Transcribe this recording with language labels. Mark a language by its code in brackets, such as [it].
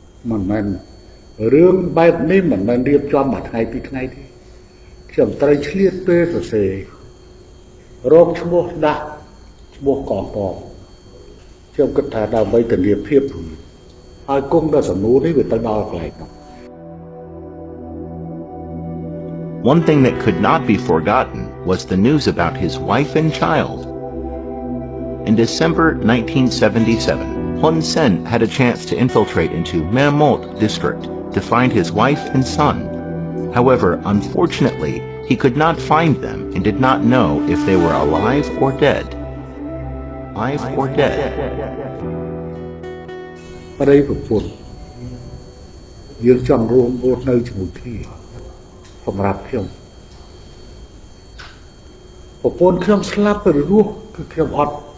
[km] មិនមែនរឿងបែបនេះមិនមែនរៀបចំមួយថ្ងៃពីរថ្ងៃទេខ្ញុំត្រូវឆ្លៀតពេលសរសេររកឈ្មោះដាក់ឈ្មោះកងទ័ពខ្ញុំគិតថាដើម្បីធានាភាពហើយគុំដល់សំណួរនេះវាទៅដល់កន្លែងនោះ [en] One thing that could not be forgotten was the news about his wife and child. In December 1977, Hun Sen had a chance to infiltrate into Mae Mot district to find his wife and son. However, unfortunately, he could not find them and did not know if they were alive or dead. Alive or dead. [km] ប្តីប្រពន្ធយើងចង់រួមរស់នៅជាមួយគ្នាសម្រាប់ខ្ញុំប្រពន្ធខ្ញុំស្លាប់ទៅរស់គឺខ្ញុំអត់